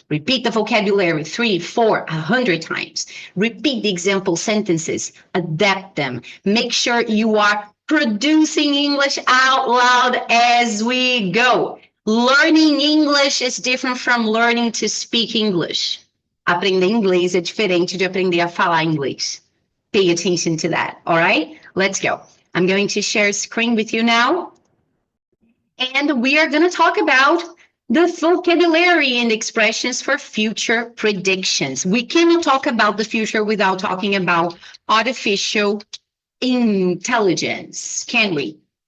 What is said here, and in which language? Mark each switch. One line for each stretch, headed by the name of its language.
English: Repeat the vocabulary 3, 4, 100 times. Repeat the example sentences. Adapt them. Make sure you are producing English out loud as we go. Learning English is different from learning to speak English.
Portuguese: Aprender inglês é diferente de aprender a falar inglês.
English: Pay attention to that, all right? Let's go. I'm going to share screen with you now. And we are going to talk about the vocabulary and expressions for future predictions. We cannot talk about the future without talking about artificial intelligence, can we?